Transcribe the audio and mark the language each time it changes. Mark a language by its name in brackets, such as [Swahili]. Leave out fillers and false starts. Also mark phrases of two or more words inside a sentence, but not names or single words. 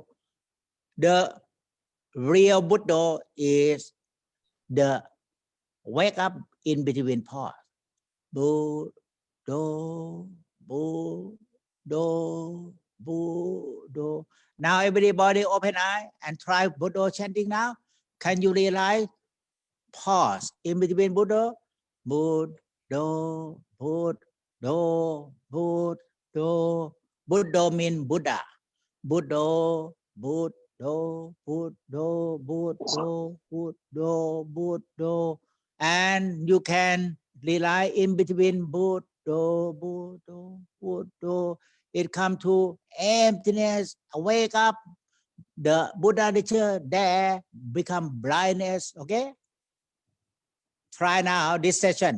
[English] The real Buddha is the wake up in between pause. Buddha, Buddha, Buddha. Now everybody open eye and try Buddha chanting now. Can you realize pause in between Buddha? Buddha, Buddha, Buddha. Buddha means Buddha. Buddha, Buddha, Buddha, Buddha, Buddha, Buddha. And you can rely in between Buddha, Buddha, Buddha. It come to emptiness, wake up. The Buddha nature there become blindness. Okay. Try now this session.